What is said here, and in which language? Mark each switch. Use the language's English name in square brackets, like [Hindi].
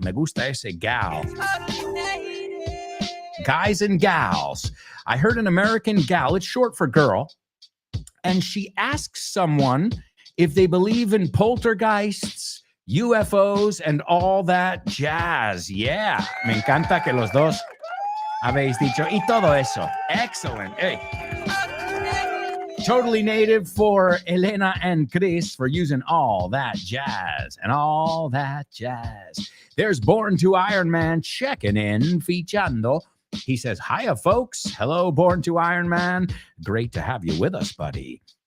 [Spanish] Me gusta ese gal. [English] Guys and gals. I heard an American gal. It's short for girl. And she asks someone if they believe in poltergeists, UFOs, and all that jazz. [Spanish] Yeah, me encanta que los dos habéis dicho y todo eso. [English] Excellent. Hey. Totally native for Elena and Chris for using all that jazz and all that jazz. There's Born to Iron Man checking in, fichando. He says, hiya, folks. Hello, Born to Iron Man. Great to have you with us, buddy.